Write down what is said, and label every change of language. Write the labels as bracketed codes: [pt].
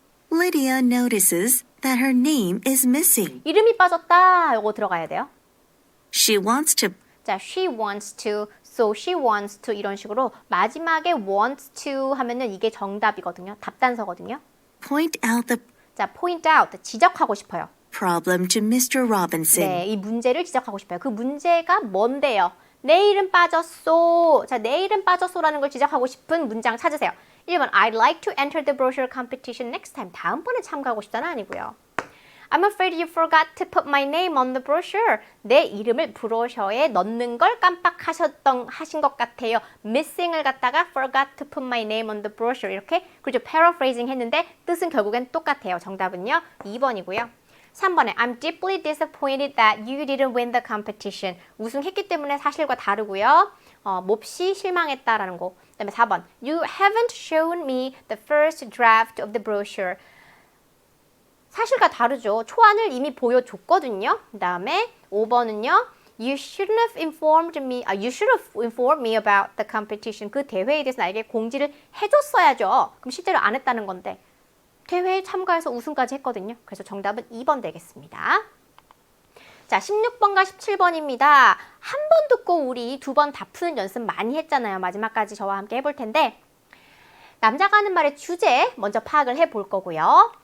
[en] Lydia notices that her name is missing. [ko] 이름이 빠졌다. 요거 들어가야 돼요. [en] She wants to 자, she wants to, so she wants to [ko] 이런 식으로 마지막에 [en] wants to [ko] 하면은 이게 정답이거든요. 답단서거든요. [en] point out the [ko] 자, [en] point out, [ko] 지적하고 싶어요. [en] problem to Mr. Robinson. [ko] 네, 이 문제를 지적하고 싶어요. 그 문제가 뭔데요? 내 이름 빠졌소. 자, 내 이름 빠졌소라는 걸 지적하고 싶은 문장 찾으세요. [en] 1번, I'd like to enter the brochure competition next time. [ko] 다음번에 참가하고 싶다는 아니고요. [en] I'm afraid you forgot to put my name on the brochure. [ko] 내 이름을 브로셔에 넣는 걸 하신 것 같아요. [en] missing을 [ko] 갖다가 [en] forgot to put my name on the brochure. [ko] 이렇게 그렇죠. paraphrasing 했는데 뜻은 결국엔 똑같아요. 정답은요. 2번이고요. [en] 3번에 I'm deeply disappointed that you didn't win the competition. [ko] 우승했기 때문에 사실과 다르고요. 몹시 실망했다라는 거. 그다음에 [en] 4번 You haven't shown me the first draft of the brochure. [ko] 사실과 다르죠. 초안을 이미 보여줬거든요. 그 다음에 5번은요. [en] You shouldn't have informed me. You should have informed me about the competition. [ko] 그 대회에 대해서 나에게 공지를 해줬어야죠. 그럼 실제로 안 했다는 건데 대회에 참가해서 우승까지 했거든요. 그래서 정답은 2번 되겠습니다. 자, 16번과 17번입니다. 한 번 듣고 우리 2번 다 푸는 연습 많이 했잖아요. 마지막까지 저와 함께 해볼 텐데 남자가 하는 말의 주제 먼저 파악을 해볼 거고요.